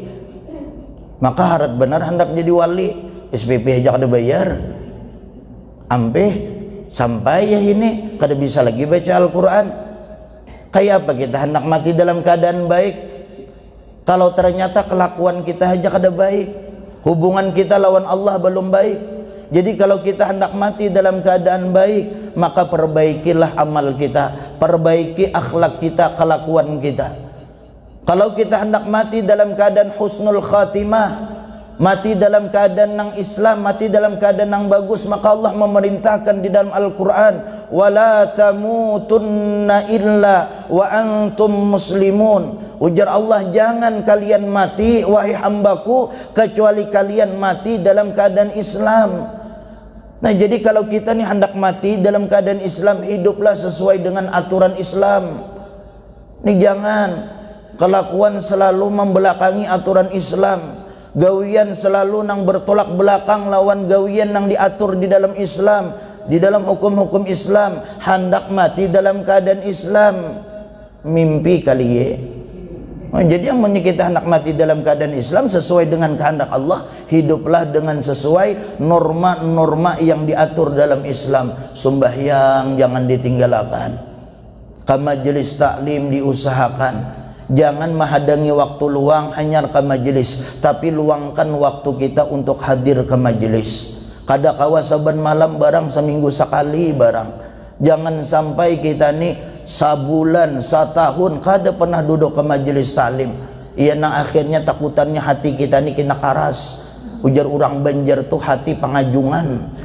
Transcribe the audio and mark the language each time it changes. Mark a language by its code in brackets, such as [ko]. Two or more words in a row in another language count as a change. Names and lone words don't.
[bjn] Maka harap benar hendak jadi wali, SPP aja kada bayar ampeh sampai ya ini kada bisa lagi baca Al-Quran. Kayak apa kita hendak mati dalam keadaan baik kalau ternyata kelakuan kita aja kada baik, hubungan kita lawan Allah belum baik. [id] Jadi kalau kita hendak mati dalam keadaan baik, maka perbaikilah amal kita, perbaiki akhlak kita, kelakuan kita. Kalau kita hendak mati dalam keadaan [ar] husnul khatimah, [id] mati dalam keadaan yang Islam, mati dalam keadaan yang bagus, maka Allah memerintahkan di dalam Al-Quran, [ar] wala tamutunna illa wa antum muslimun. [id] Ujar Allah, jangan kalian mati wahai hambaku kecuali kalian mati dalam keadaan Islam. Nah jadi kalau kita ni hendak mati dalam keadaan Islam, hiduplah sesuai dengan aturan Islam. Ini jangan kelakuan selalu membelakangi aturan Islam, [bjn] gawian selalu nang bertolak belakang lawan gawian nang diatur di dalam Islam, [id] di dalam hukum-hukum Islam. Hendak mati dalam keadaan Islam, mimpi kali ye. Jadi yang kita hendak mati dalam keadaan Islam sesuai dengan kehendak Allah, hiduplah dengan sesuai norma-norma yang diatur dalam Islam. Sembahyang jangan ditinggalkan, ke majelis taklim diusahakan, jangan menghadangi waktu luang hanya ke majelis, tapi luangkan waktu kita untuk hadir ke majelis. [bjn] Kada kawasaban malam barang seminggu sekali barang. Jangan sampai kita nih sabulan, satahun kada pernah duduk ke majelis taklim. Iya nang akhirnya takutannya hati kita nih kena karas. Ujar orang Banjar tuh hati pengajungan.